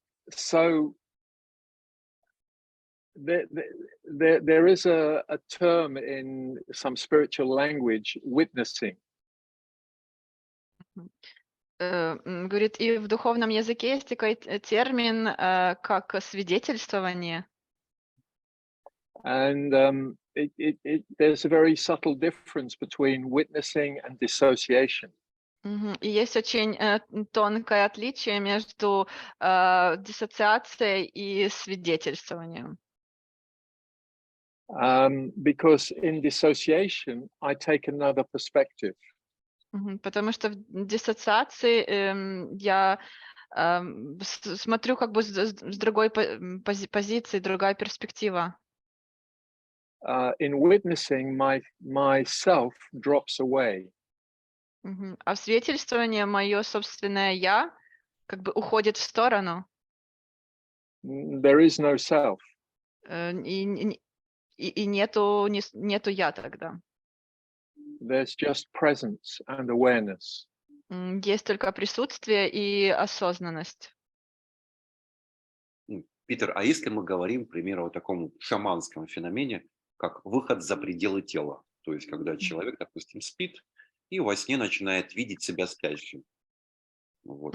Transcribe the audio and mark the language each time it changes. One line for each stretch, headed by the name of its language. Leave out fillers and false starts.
English: So there is a term in some spiritual language, witnessing.
Russian: Говорит, и в духовном языке есть такой термин, как свидетельствование.
English: And there's a very subtle difference between witnessing and dissociation.
Russian: И есть очень тонкое отличие между диссоциацией и свидетельствованием.
English: Because in dissociation, I take another perspective.
Russian: Потому что в диссоциации я смотрю как бы с другой позиции, другая перспектива.
English: in witnessing, myself drops away.
Russian: А в свидетельствовании мое собственное «я» как бы уходит в сторону,
English: There is no self.
Russian: и нету «я» тогда.
English: There's just presence and awareness.
Russian: Есть только присутствие и осознанность. Питер, а если мы говорим, к примеру, о таком шаманском феномене, как выход за пределы тела, то есть когда человек, допустим, спит и во сне начинает видеть себя спящим. Вот.